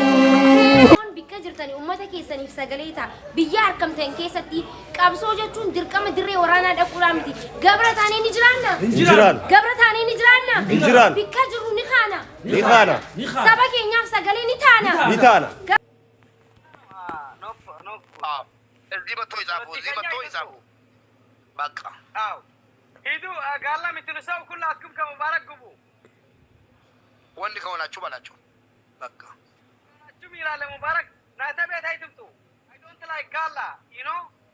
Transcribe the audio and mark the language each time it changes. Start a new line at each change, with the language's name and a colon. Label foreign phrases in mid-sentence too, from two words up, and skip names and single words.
Oromo: keessaniif sagaleeta biyya harkamteen keessatti qabsoo jechuun dirqama dirree waraanaa dhaquudhaa miti gabra taanee ni jiraanna gabra taanee ni jiraanna bikka jiru ni kaana saba keenyaaf sagalee ni taana
Amharic: እዚህ መጥቶ ይጻፉ በቃ ሂዱ ጋላ የምትነሳው ሁላችሁም ከሙባረክ ግቡ ወንድ ከሆናችሁ በላቸው በቃ አችሁም ይላል ሙባረክ ናተ ቤት አይትምጡ
English: I don't like Gala you know